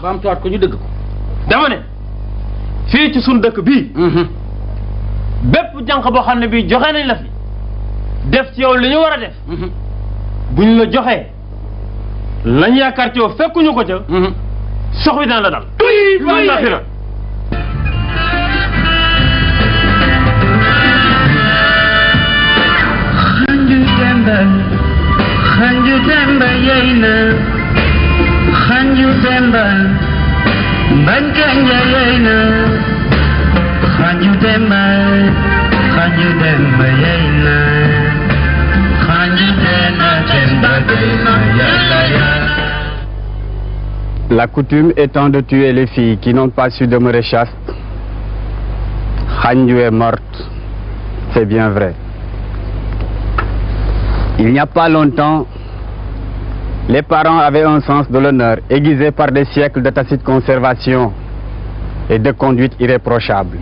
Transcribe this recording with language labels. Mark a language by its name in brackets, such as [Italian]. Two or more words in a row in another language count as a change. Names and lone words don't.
[Wolof] baamtuwaat ko ñu dëgg ko dama ne fii ci suñ dëkk bii bépp jànq boo xam ne bii joxe nañ la fi def ci yow li ñu war a def buñ la joxee lañ yaakaar ci yow fekkuñu ko ca sox bi dana la dal lafira [Mandingo] Hanju Demba yeyna Hanju Demba Bankanya yeyna Hanju Demba yeyna Hanju Demba yeyna. [French] La coutume étant de tuer les filles qui n'ont pas su demeurer chastes, Hanju est morte, c'est bien vrai. Il n'y a pas longtemps, les parents avaient un sens de l'honneur aiguisé par des siècles de tacite conservation et de conduite irréprochable.